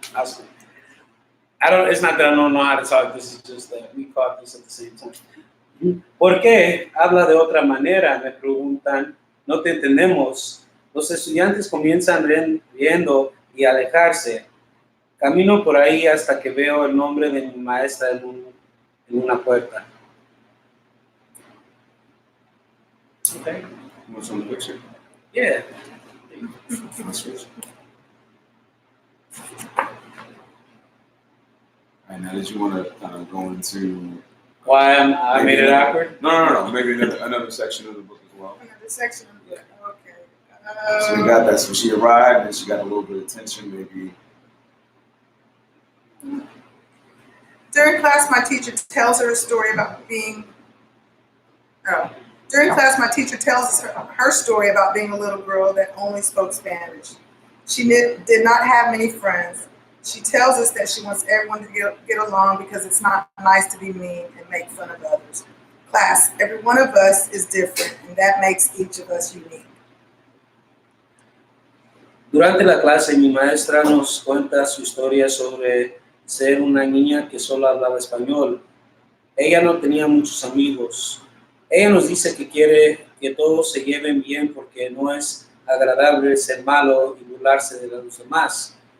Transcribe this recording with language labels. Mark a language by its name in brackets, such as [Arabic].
[English] It's not that I don't know how to talk. This is just that we caught this at the same time. [Spanish] ¿Por qué habla de otra manera? Me preguntan. No te entendemos. Los estudiantes comienzan riendo y alejarse. Camino por ahí hasta que veo el nombre de mi maestra en una puerta. [English] Okay. You want to show the picture? Yeah. All right, now did you want to kind of go into why I made it awkward? No. Maybe another section of the book as well. Another section of the book. Okay. So we got that. So she arrived and she got a little bit of tension, maybe. During class, my teacher tells her a story about being. During class, my teacher tells us her story about being a little girl that only spoke Spanish. She did not have many friends. She tells us that she wants everyone to get along because it's not nice to be mean and make fun of others. Class, every one of us is different, and that makes each of us unique. [Spanish] Durante la clase, mi maestra nos cuenta su historia sobre ser una niña que solo hablaba español. Ella no tenía muchos amigos. Ella nos dice que quiere que todos se lleven bien porque no es agradable ser malo y burlarse de los demás.